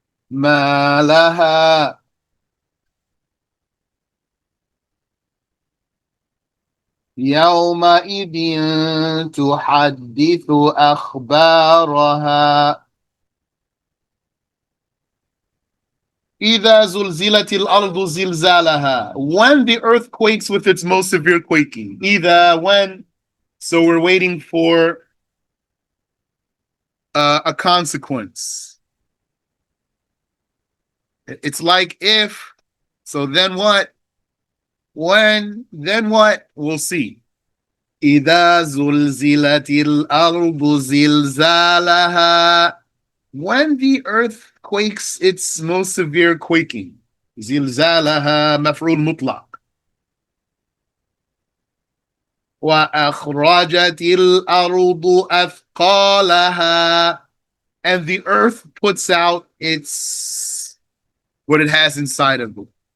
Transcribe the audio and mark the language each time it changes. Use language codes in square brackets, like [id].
[ar] ما لها يومئذ تحدث أخبارها إذا زلزلت الأرض زلزالها. [en] When the earth quakes with its most severe quaking. Either when. So we're waiting for a consequence. It's like if. So then what? When? Then what? We'll see. [ar] إذا زلزلت الأرض زلزالها. [en] When the earth quakes its most severe quaking. [ar] زلزالها مفعول مطلق. وأخرجت الأرض أثقالها. [en] And the earth puts out its what it has inside of it.